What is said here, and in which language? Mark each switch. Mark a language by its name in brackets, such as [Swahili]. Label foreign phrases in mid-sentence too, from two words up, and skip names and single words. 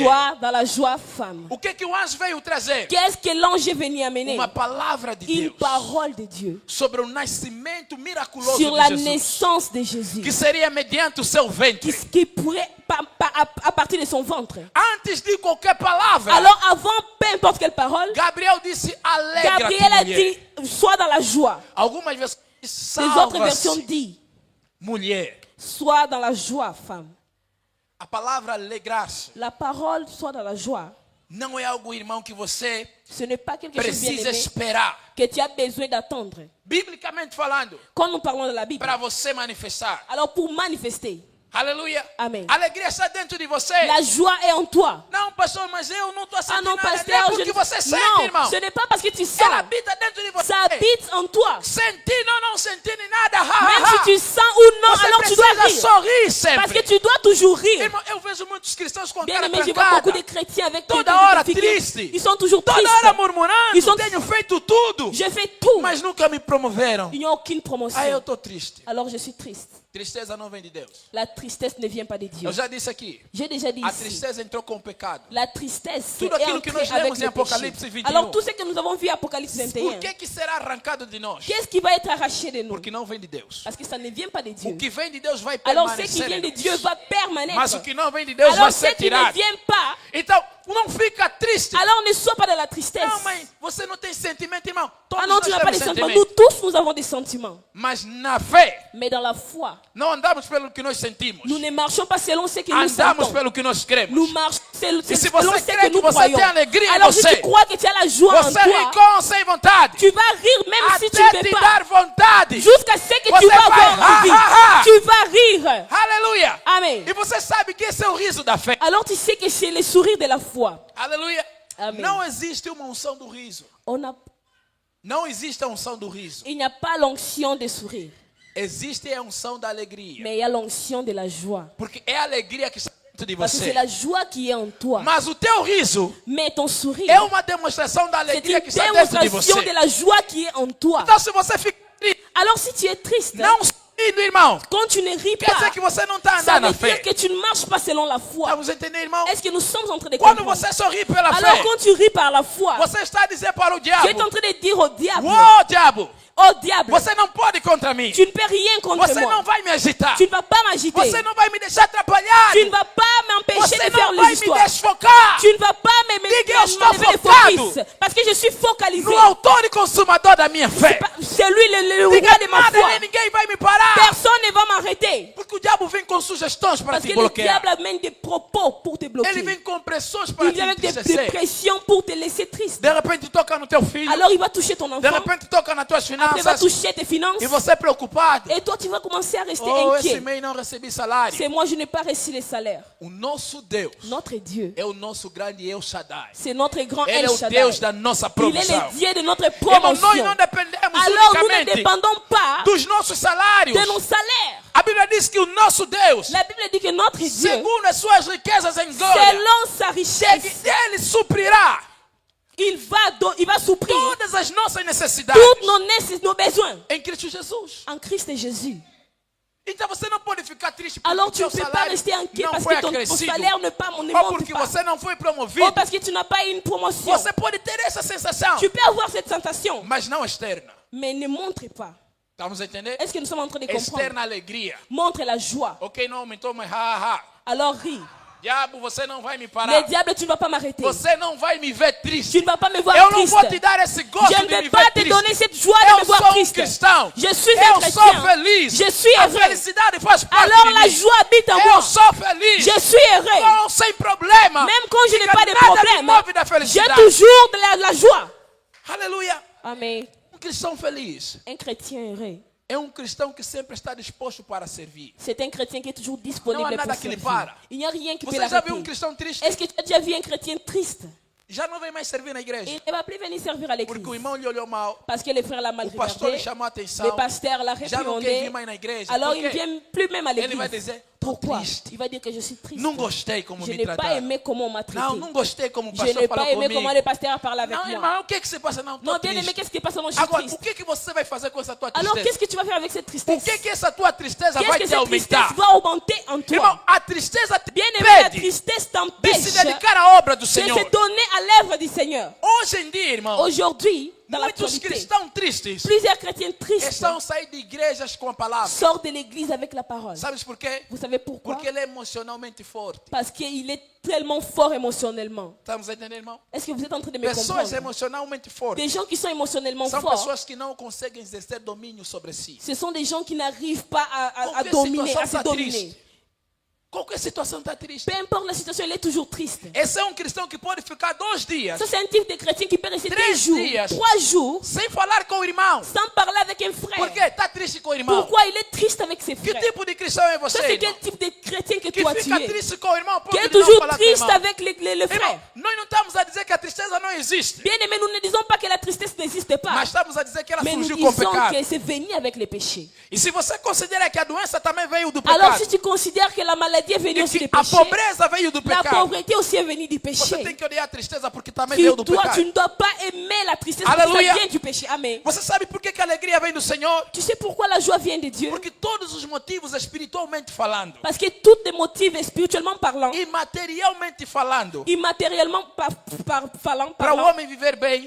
[French] Sois dans la joie, femme. [Portuguese] O que o anjo veio trazer? [French] Qu'est-ce que l'ange est venu amener? [Portuguese] Uma palavra de [French] Une [Portuguese] Deus [French] parole de Dieu [Portuguese] sobre o nascimento miraculoso [French] sur [Portuguese] de [French] la [Portuguese] Jesus, [French] naissance de Jésus, [Portuguese] que seria mediante o seu ventre. [French] qui pourrait, à partir de son ventre. [Portuguese] Antes de qualquer palavra, [French] Alors avant, peu importe quelle parole, [Portuguese] Gabriel disse: alegra-te, [French] Gabriel a [Portuguese] mulher. [French] dit, sois dans la joie. [Portuguese] Algumas versões [French] Les autres versions [Portuguese] salva-se, [French] disent, [Portuguese] mulher. [French] sois dans la joie, femme. [Portuguese] A palavra alegrar-se [French] La parole, sois dans la joie. [Portuguese] não é algo, irmão, que você [French] Ce n'est pas quelque chose bien [Portuguese] precisa [French] aimé [Portuguese] esperar. [French] que tu as besoin d'attendre. [Portuguese] Biblicamente falando, [French] Quand nous parlons de la Bible, [Portuguese] para você manifestar. [French] alors pour manifester, [Portuguese] Aleluia. Amém. A alegria está dentro de você. [French] la joie est en toi. [Portuguese] Não, pastor, mas eu não estou Ah sentindo [French] non, [Portuguese] nada. [French] pasteur, [Portuguese] Não é [French] je [Portuguese] porque [French] ne- [Portuguese] você sente, [French] non, [Portuguese] irmão. [French] ce n'est pas parce que tu [Portuguese] Ela [French] sens. [Portuguese] habita dentro de você. [French] Ça habite en toi. [Portuguese] Sentindo ou não sentindo nada. Ha, [French] Même ha, ha. si tu sens ou non, [Portuguese] Você [French] alors tu dois [Portuguese] precisa [French] rire. [Portuguese] sorrir sempre. [French] Parce que tu dois toujours rire. [Portuguese] Irmão, eu vejo muitos cristãos com a [French] Bien [Portuguese] cara [French] aimé, je vois [Portuguese] trancada. [French] beaucoup de chrétiens avec [Portuguese] Toda [French] quelques [Portuguese] hora [French] difficultés. [Portuguese] triste. [French] Ils sont toujours [Portuguese] Toda [French] tristes. [Portuguese] hora murmurando. [French] Ils sont- [Portuguese] Tenho feito tudo. [French] J'ai fait tout. [Portuguese] Mas nunca me promoveram. [French] Il n'y a aucune promotion. [Portuguese] Aí eu estou triste. [French] Alors je suis triste. [Portuguese] Tristeza não vem de Deus. [French] La tristesse ne vient pas de Dieu. [Portuguese] Eu já disse aqui. [French] J'ai déjà dit [Portuguese] A [French] ici. [Portuguese] tristeza entrou com o pecado. [French] La tristesse [Portuguese] Tudo [French] est [Portuguese] aquilo que [French] entrée [Portuguese] nós [French] avec [Portuguese] lemos em [French] le [Portuguese] Apocalipse [French] péché. [Portuguese] 21. [French] Alors tout ce que nous avons vu à Apocalypse [Portuguese] Por [French] 21, [Portuguese] que será arrancado de nós? [French] qu'est-ce qui va être arraché de nous? [Portuguese] Porque não vem de Deus. [French] Parce que ça ne vient pas de Dieu. [Portuguese] O que vem de Deus vai [French] Alors ce qui [Portuguese] permanecer. [French] vient de [Portuguese] em [French] Dieu [Portuguese] nós. [French] va permanêtre. [Portuguese] Mas o que não vem de Deus vai [French] Alors ce [Portuguese] ser [French] qui ne [Portuguese] tirado. [French] vient pas, [Portuguese] Então, não fica triste. [French] alors ne sois pas dans la tristesse. [Portuguese] Não, mãe, você não tem sentimento, irmão. Todos [French] Ah non, [Portuguese] nós [French] tu n'as pas [Portuguese] temos [French] de sentiments. [Portuguese] sentimento. [French] Nous tous, nous avons des sentiments. [Portuguese] Mas na fé, [French] Mais dans la foi, [Portuguese] não andamos pelo que nós sentimos. [French] nous ne marchons pas selon ce que nous [Portuguese] Andamos [French] sentons. [Portuguese] pelo que nós cremos. [French] Nous marchons selon [Portuguese] E se [French] ce [Portuguese] você [French] que [Portuguese] crê [French] nous [Portuguese] que você [French] croyons. [Portuguese] tem alegria em [French] Alors si [Portuguese] você, [French] tu crois que tu as la joie en [Portuguese] Você ri [French] toi, [Portuguese] com ou sem vontade. [French] tu vas rire même si tu [Portuguese] Até [French] ne [Portuguese] te [French] veux pas. [Portuguese] dar vontade. [French] Jusqu'à ce que [Portuguese] Você [French] tu vas [Portuguese] vai [French] avoir envie. ha, ha. Tu vas rire. [Portuguese] Aleluia. [French] Amen. [Portuguese] E você sabe que esse é o riso da fé. [French] Alors tu sais que c'est le sourire de la foi. [Portuguese] Aleluia. Amém. Não existe uma unção do riso. Não existe a unção do riso. [French] Il n'y a pas l'onction de sourire, [Portuguese] Existe a unção da alegria. [French] mais il y a l'onction de la joie. [Portuguese] Porque é a alegria que está dentro de [French] Parce que [Portuguese] você. [French] c'est la joie qui est en toi. [Portuguese] Mas o teu riso [French] Mais ton sourire, [Portuguese] é uma demonstração da [French] c'est [Portuguese] alegria [French] une [Portuguese] que está dentro de [French] démonstration [Portuguese] você. [French] de la joie qui est en toi. [Portuguese] Então, se você fica triste, [French] Alors si tu es triste, [Portuguese] não sorrindo, irmão, [French] quand tu ne ris [Portuguese] quer dizer [French] pas, [Portuguese] que você não está [French] ça [Portuguese] andando na [French] veut dire [Portuguese] fé. [French] que tu ne marches pas selon la foi. [Portuguese] Vamos entender, irmão? [French] Est-ce que nous sommes en train de [Portuguese] Quando [French] comprendre? [Portuguese] você sorri pela [French] Alors [Portuguese] fé, [French] quand tu ris par la foi, [Portuguese] você está a dizer para o [French] tu es en [Portuguese] diabo: [French] train de dire au diable, [Portuguese] Ô diabo, [French] oh diable, [Portuguese] você não pode contra mim. [French] tu ne peux rien contre [Portuguese] Você [French] moi. [Portuguese] não vai me agitar. [French] Tu ne vas pas m'agiter. [Portuguese] Você não vai me deixar atrapalhar. [French] Tu ne vas pas m'empêcher [Portuguese] Você [French] de faire [Portuguese] não vai me [French] l'histoire. [Portuguese] desfocar [French] Tu ne vas pas [Portuguese] Diga, eu estou [French] m'enlever le [Portuguese] focado [French] focus. Parce que je suis focalisé. [Portuguese] no autor e consumador da minha fé. [French] C'est lui le [Portuguese] Diga, [French] roi de ma [Portuguese] nada [French] foi. [Portuguese] nem ninguém vai me parar. [French] Personne ne va m'arrêter. [Portuguese] Porque o diabo vem com sugestões para [French] Parce [Portuguese] te [French] que le [Portuguese] bloquear. [French] diable amène des propos pour te bloquer. [Portuguese] Ele vem com pressões para [French] Il [Portuguese] te [French] vient avec des [Portuguese] entristecer. [French] pressions pour te laisser triste. [Portuguese] De repente toca no teu filho. [French] Alors il va toucher ton [Portuguese] De [French] enfant. [Portuguese] repente toca nas tuas [French] Il va [Portuguese] finanças. [French] toucher tes finances. [Portuguese] E você preocupado. [French] Et toi, tu vas commencer à rester [Portuguese] Oh, esse [French] inquiet. [Portuguese] mês não recebi salário. [French] C'est moi, je n'ai pas reçu les salaires. [Portuguese] O nosso Deus [French] Notre Dieu, [Portuguese] é o nosso grande El Shaddai. [French] c'est notre grand Ele é El o Shaddai. [Portuguese] Deus da nossa [French] Il est [Portuguese] provisão. [French] le Dieu de notre [Portuguese] Irmão, nós [French] promotion. [Portuguese] não dependemos [French] Alors nous ne [Portuguese] unicamente [French] dépendons pas [Portuguese] dos nossos salários. [French] de nos salaires. [Portuguese] A Bíblia diz que o nosso Deus, [French] La Bible dit que notre Dieu, [Portuguese] segundo as suas riquezas em glória, [French] selon sa richesse, [Portuguese] Ele suprirá [French] il va [Portuguese] as nossas necessidades [French] Toutes nos besoins [Portuguese] em Cristo Jesus. [French] en Christ et Jésus. [Portuguese] Então você não pode ficar triste [French] Alors [Portuguese] porque [French] tu [Portuguese] o [French] ne [Portuguese] teu [French] peux pas [Portuguese] salário [French] rester inquiet [Portuguese] não [French] parce [Portuguese] foi [French] que ton [Portuguese] acrescido. [French] salaire ne [Portuguese] Ou [French] monte [Portuguese] porque [French] pas. [Portuguese] você não foi promovido. [French] Ou parce que tu n'as pas une promotion. [Portuguese] Você pode ter essa sensação, [French] Tu peux avoir cette sensation, [Portuguese] mas não externa. [French] mais ne montre pas. [Portuguese] Estamos a entender? [French] Est-ce que nous sommes en train de comprendre? [Portuguese] Externa alegria. [French] Montre la joie. [Portuguese] Ok, não aumentou, mas ha. [French] Alors ris. [Portuguese] Diabo, você não vai me [French] Le [Portuguese] parar. [French] diable, tu ne vas pas m'arrêter. [Portuguese] Você não vai me ver triste. [French] Tu ne vas pas me voir [Portuguese] Eu não [French] triste. [Portuguese] vou te dar esse gosto [French] Je ne [Portuguese] de me [French] vais pas [Portuguese] ver [French] te [Portuguese] triste. [French] donner cette joie de me [Portuguese] Eu [French] voir [Portuguese] sou [French] triste. [Portuguese] cristão. [French] Je suis un [Portuguese] Eu [French] chrétien. [Portuguese] sou feliz. [French] Je suis [Portuguese] A [French] heureux. [Portuguese] felicidade faz parte [French] Alors [Portuguese] de [French] la [Portuguese] mim. [French] joie habite en [Portuguese] Eu [French] moi. [Portuguese] sou feliz. [French] Je suis heureux. [Portuguese] Com, sem problema. [French] Même quand je n'ai [Portuguese] Fica [French] pas de [Portuguese] nada me [French] problème, [Portuguese] move da [French] j'ai [Portuguese] felicidade. [French] toujours de la joie. [Portuguese] Aleluia. [French] Amen. [Portuguese] Cristão feliz [French] Un chrétien heureux, [Portuguese] é cristão que sempre está disposto para servir. [French] c'est un chrétien qui est toujours [Portuguese] Não há [French] disponible [Portuguese] nada [French] pour [Portuguese] que lhe [French] servir. [Portuguese] para. [French] Il n'y a rien qui peut [Portuguese] Você já viu [French] l'arrêter. [Portuguese] cristão triste? [French] Est-ce que tu as déjà vu un chrétien triste? [Portuguese] Já não vem mais servir na igreja. [French] Il ne va plus venir servir à l'église. [Portuguese] Porque o irmão lhe olhou mal. [French] Parce que les frères l'ont mal [Portuguese] O pastor lhe [French] regardé. [Portuguese] chamou a atenção. [French] Le pasteur l'a [Portuguese] Já não quer vir [French] réprimandé. [Portuguese] mais na igreja. [French] Alors [Portuguese] Por [French] il ne [Portuguese] quê? [French] vient plus même à [Portuguese] Ele vai [French] l'église. [Portuguese] dizer, [French] Pourquoi? [Portuguese] triste. [French] Il va dire que je suis triste. [Portuguese] Não gostei como [French] Je [Portuguese] me [French] n'ai pas [Portuguese] trataram. [French] aimé comment on m'a traité. [Portuguese] Não gostei como o [French] Je [Portuguese] pastor [French] n'ai [Portuguese] falou [French] pas aimé [Portuguese] comigo. [French] comment le pasteur a parlé avec [Portuguese] Não, [French] moi. [Portuguese] irmão, o que se passa? Não, tô [French] Non, bien aimé, [Portuguese] triste. [French] qu'est-ce qui se passe? Non, je suis [Portuguese] Agora, [French] triste. [Portuguese] o que você vai fazer com essa tua [French] Alors [Portuguese] tristeza? [French] qu'est-ce que tu vas faire avec cette [Portuguese] Por [French] tristesse? [Portuguese] que essa tua tristeza [French] Qu'est-ce [Portuguese] vai [French] que [Portuguese] te [French] cette tristesse [Portuguese] aumentar? [French] va augmenter en [Portuguese] Irmão, [French] toi? [Portuguese] a tristeza te [French] Bien aimé, la [Portuguese] impede [French] tristesse [Portuguese] de [French] t'empêche [Portuguese] se dedicar à obra do [French] de [Portuguese] Senhor. [French] se donner à l'œuvre du Seigneur. [Portuguese] Hoje em dia, irmão, [French] Aujourd'hui, dans [Portuguese] muitos [French] l'actualité, [Portuguese] cristãos tristes [French] plusieurs chrétiens tristes [Portuguese] estão saindo de igrejas com a palavra. [French] sortent de l'église avec la parole. [Portuguese] Sabes por quê? [French] Vous savez pourquoi? [Portuguese] Porque ele é emocionalmente forte. [French] Parce qu'il est tellement fort émotionnellement. [Portuguese] Estamos a entender, irmão? [French] Est-ce que vous êtes en train de me [Portuguese] Pessoas [French] comprendre? [Portuguese] emocionalmente fortes [French] Des gens qui sont émotionnellement [Portuguese] são [French] forts, [Portuguese] pessoas que não conseguem exercer domínio sobre si. [French] ce sont des gens qui n'arrivent pas à [Portuguese] Qualquer [French] dominer, [Portuguese] situação [French] à se [Portuguese] está [French] dominer. [Portuguese] triste. Qualquer situação está triste. [French] Peu importe la situation, il est toujours triste. [Portuguese] Esse é cristão que pode ficar 2 dias [French] Ça, c'est un type de chrétien qui peut rester 2 [Portuguese] Três [French] jours, [Portuguese] dias. [French] 3 jours, [Portuguese] sem falar com o irmão. [French] sans parler avec un frère. [Portuguese] Por quê? Está triste com o irmão. [French] Pourquoi il est triste avec ses [Portuguese] Que [French] frères? [Portuguese] tipo de cristão é [French] Ça, [Portuguese] você, [French] c'est [Portuguese] irmão? [French] quel type de chrétien que [Portuguese] Que [French] toi tu [Portuguese] fica [French] es? [Portuguese] triste com o irmão, [French] Qui [Portuguese] ponto [French] est [Portuguese] de não [French] toujours [Portuguese] falar com o [French] triste [Portuguese] irmão. [French] avec les [Portuguese] Irmão, [French] frères. [Portuguese] nós não estamos a dizer que a tristeza não existe, [French] Bien aimé, nous ne disons pas que la tristesse n'existe pas. [Portuguese] mas estamos a dizer que ela [French] Mais nous [Portuguese] surgiu com o [French] disons [Portuguese] pecado. [French] que c'est venu avec les péchés. [Portuguese] E se você considera que a doença também veio do [French] Alors [Portuguese] pecado, [French] si tu considères que la maladie est venue [Portuguese] e [French] aussi [Portuguese] que [French] du [Portuguese] a [French] péché, [Portuguese] pobreza veio do [French] la [Portuguese] pecado, [French] pauvreté aussi est venue du [Portuguese] você tem [French] péché. [Portuguese] que odiar a tristeza porque também [French] Tu, [Portuguese] veio do [French] toi, tu [Portuguese] pecado. [French] ne dois pas aimer la tristesse parce que Alléluia. ça vient du péché. Amen. [Portuguese] Você sabe por que a alegria vem do Senhor? [French] Tu sais pourquoi la joie vient de Dieu? [Portuguese] Porque todos os motivos espiritualmente falando [French] Parce que tous les motifs spirituellement parlant, [Portuguese] e materialmente falando, [French] immatériellement parlant, [Portuguese] para o homem viver bem,